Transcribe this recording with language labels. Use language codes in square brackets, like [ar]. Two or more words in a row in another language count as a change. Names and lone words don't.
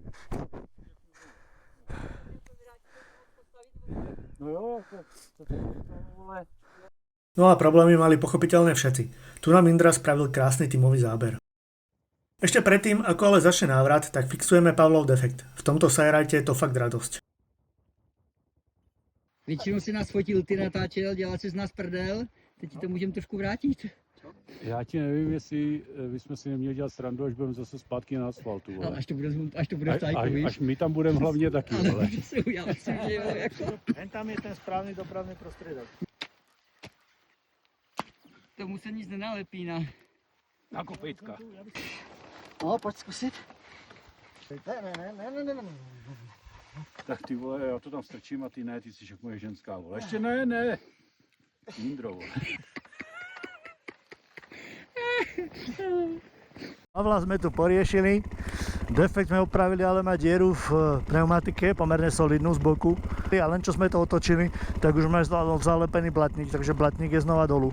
[cs] No jo, [sk] No a problémy mali pochopiteľne všetci. Tu nám Indra spravil krásny tímový záber. Ešte predtým, ako ale začne návrat, tak fixujeme Pavlov defekt. V tomto sajrajte je to fakt radosť. [cs] Většinou si nás fotil, ty natáčel, dělal si z nás prdel, teď ti to můžeme trošku vrátit. Já ti nevím, jestli bychom si neměli dělat srandu, až budeme zase zpátky na asfaltu. Ale až to bude v tajku, víš? Až my tam budeme hlavně taky, Ale ale. já myslím, že jo, jako. Jen tam je ten správný dopravný prostředek. Tomu se nic nenalepí Na kopejtka. No, pojď zkusit. Ne. Tak ty vole, já to tam strčím a ty ne, ty jsi jak moje ženská, vole. Ještě ne. Mindrovo. [sk] Pavla sme tu poriešili. Defekt sme opravili, ale má dieru v pneumatike, pomerne solidnú z boku. A len čo sme to otočili, tak už máme zalepený blatník, takže blatník je znova dolu.